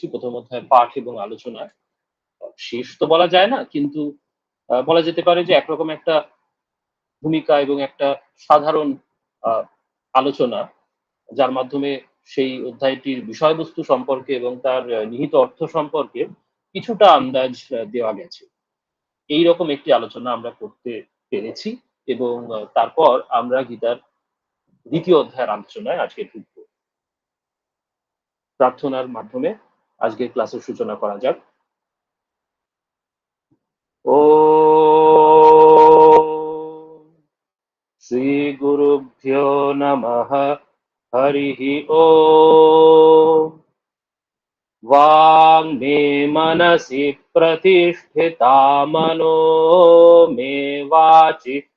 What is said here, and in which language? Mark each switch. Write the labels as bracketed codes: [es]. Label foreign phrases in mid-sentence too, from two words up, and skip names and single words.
[bn] ১ম অধ্যায় পাঠ এবং আলোচনা শেষ তো বলা যায় না, কিন্তু বলা যেতে পারে যে একরকম একটা ভূমিকা এবং একটা সাধারণ আ আলোচনা, যার মাধ্যমে সেই অধ্যায়টির বিষয়বস্তু সম্পর্কে এবং তার নিহিত অর্থ সম্পর্কে কিছুটা আন্দাজ দেওয়া গেছে। এইরকম একটি আলোচনা আমরা করতে পেরেছি এবং তারপর আমরা গীতার ২য় অধ্যায়ের আলোচনায় আজকে ঢুকব। প্রার্থনার মাধ্যমে আজকের ক্লাসের সূচনা করা যাক। [sa] ॐ श्रीगुरुभ्यो नमः। हरिः ॐ वाङ्मे मनसि प्रतिष्ठिता मनो मे वाचि